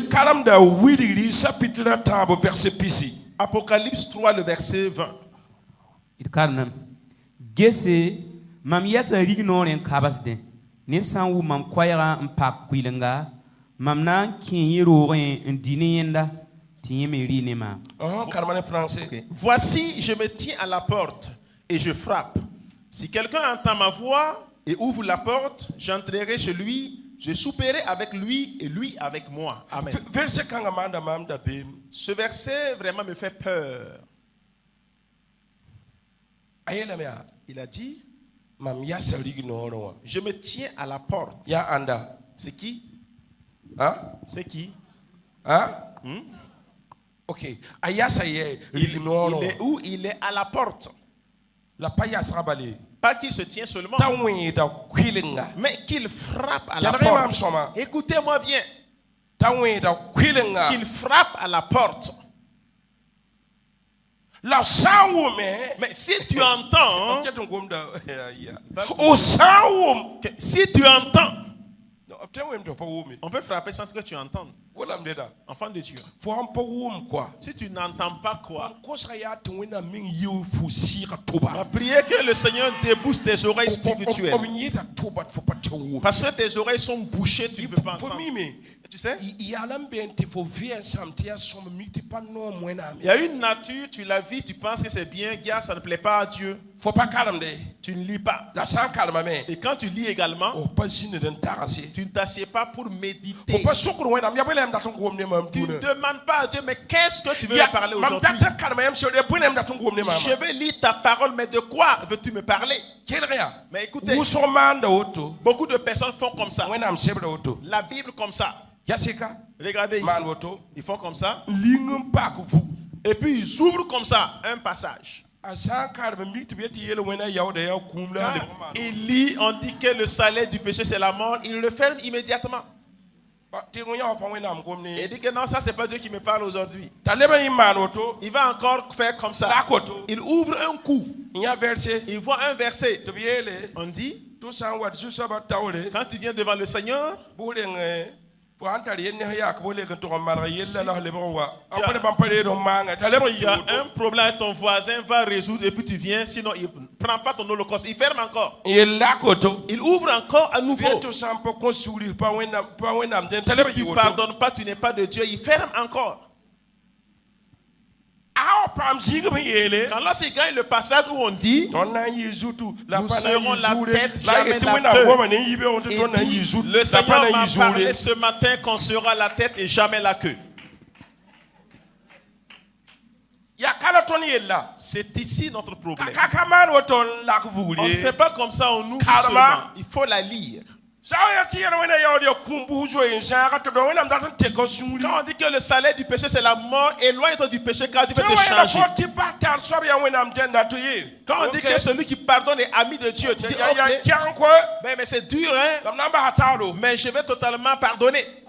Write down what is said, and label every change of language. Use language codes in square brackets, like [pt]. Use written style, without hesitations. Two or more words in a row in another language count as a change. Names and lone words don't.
[mos] d kalemda wilgri chapitre a tãabo verset pisi [fr] Apocalypse 3, le verset 20. [mos] d karemdame gese mam yɛsa rig noorẽ n kabsdẽ ned sã n wʋm mam koɛɛgã n pak kuilenga mam na n kẽ yẽ roogẽ n di ne yẽnda tɩ yẽ me rɩ ne maam karema ne français [fr] Ok. Voici, je me tiens à la porte et je frappe. Si quelqu'un entend ma voix et ouvre la porte, j'entrerai chez lui, je souperai avec lui et lui avec moi. Amen. [mos] verset kãngã maanda maam da beem [fr] Ce verset vraiment me fait peur. [mos] a yeelame yaa [fr] Il a dit, [mos] mam yasa rig noorẽ wã [fr] je me tiens à la porte. [mos] yaa ãnda [fr] C'est qui? C'est qui? [mos] ok a yasa yɛ rig [fr] Il [mos] noorẽ [fr] est [mos] wã [fr] où? Il est à la porte. [mos] la pa yasga bale [fr] Pas qu'il se tient seulement, [mos] t'a wẽeda kuɩlenga [fr] mais qu'il frappe à la [mos] yadg maam [fr] porte. [mos] sõma [fr] Écoutez-moi bien. [mos] t'a wẽeda kuɩlenga [fr] Qu'il frappe à la porte. [mos] la sã n wʋme [fr] Mais si tu entends, [mos] ket n gomda o sã n wʋm [fr] que si tu entends, [mos] b tẽ wẽm tɩ f pa wʋme [fr] on peut frapper sans que tu entendes. [mos] wolam deda [fr] Enfant de Dieu. [mos] fo sãn pa wʋm koa [fr] Si tu n'entends pas quoi, [mos] kosga yaa tɩ wẽnnaam meng yiu fo sɩɩga [fr] on [mos] tʋba [fr] va prier que le Seigneur débouche tes oreilles spirituelles. [mos] b yɩɩda tʋba tɩ fo pa tɩ wʋm [fr] Parce que tes oreilles sont bouchées, tu ne peux pas [mos] fo [fr] entendre. [mos] mime [fr] Tu sais, [mos] yaa la n been tɩ fo vɩɛnsam tɩ yaa sõm mik tɩ pa noom wẽnnaam [fr] il y a une nature, tu la vis, tu penses que c'est bien, gars, ça ne plaît pas à Dieu. [mos] fo pa karemde [fr] Tu ne lis pas. [mos] la sã n karemame [fr] Et quand tu lis également, [mos] f pa zĩnd n tagse [fr] tu ne t'assieds pas pour [mos] fo [fr] méditer. [mos] pa sʋkr wẽnnaam yaa bõe la yam dat n gom ne maam [fr] Tu ne [mos] tũna [fr] demandes pas à Dieu, mais qu'est-ce que tu veux me parler [mos] mam [fr] aujourd'hui? [mos] dat n karema yam seood bõe la yam dat n gom ne maama [fr] Je vais lire ta parole, mais de quoi veux-tu me parler? [mos] kelg yaa [fr] Mais écoutez, [mos] wʋsg maanda woto [fr] beaucoup de personnes font comme ça. [mos] wẽnnaam sebra woto [fr] La Bible comme ça. [mos] yasɩka [fr] Regardez ici. [mos] maan woto [fr] Ils font comme ça. [mos] ling n paak vu [fr] Et puis ils ouvrent comme ça un passage. [mos] a sã n karem mik tɩ b yetɩ yeel wẽna yaooda yaa kũum la [fr] Quand il lit, on dit que le salaire du péché c'est la mort. Il le ferme immédiatement. [mos] tɩ yã wã pa wẽnnaam gom [fr] Et il ne dit que non, ça c'est pas Dieu qui me parle aujourd'hui. [mos] t'a leb n yɩ maan woto [fr] Il va encore faire comme ça. [mos] la koto [fr] Il ouvre un coup. [mos] n yã verse [fr] Il voit un verset. [mos] tɩ b yeele [fr] On dit, [mos] tɩ sã n wat zu-soabã taoore [fr] quand tu viens devant le Seigneur, [mos] bʋ reng fo sãn tar yel nes yaak bo lek n tʋg n malg yella la f lebg n wa [fr] Tu a as- [mos] pa ne bãmb pa reed n maanga t'a lebg n [fr] tu [mos] yɩ [fr] as [mos] woto [fr] un problème avec ton voisin, va résoudre et puis tu viens, sinon il ne prend pas ton holocauste. Il ferme encore. [mos] n yel la koto [fr] Il ouvre encore à nouveau. [mos] vẽ tɩ sã n pa kõ sugri pa wẽnnaam dẽn t'a [fr] Si [mos] lebg [fr] tu [mos] yɩ [fr] ne [mos] woto [fr] pardonnes pas, tu n'es pas de Dieu. Il ferme encore. [mos] a wa paam zĩigb n yeele [fr] Quand lorsqu'il gagne le passage où on dit, [mos] tõnd na n yɩ zutu la [fr] Nous [mos] pa na n [fr] serons [mos] yɩ la zuure [fr] tête, [mos] la [fr] jamais [mos] yetɩ la wẽnnaam [fr] queue. [mos] goma ne n yɩ beoog tɩ [fr] il [mos] tõnd na n yɩ [fr] dit, [mos] zut [fr] le [mos] la pa [fr] Seigneur [mos] na n [fr] m'a [mos] yɩ [fr] parlé [mos] zuure [fr] ce matin qu'on sera la tête et jamais la queue. [mos] yaa kala tõnd yella [fr] C'est ici notre problème. [mos] ka maan wa tõnd lak [fr] On ne [mos] vugre [fr] fait pas comme ça, on ouvre [mos] Karma. [fr] seulement. Il faut la lire. Quand on dit que le salaire du péché c'est la mort, éloigne-toi du péché car Dieu va te changer. Quand on dit que celui qui pardonne est ami de Dieu, tu dis ok, mais c'est dur hein, mais je vais totalement pardonner.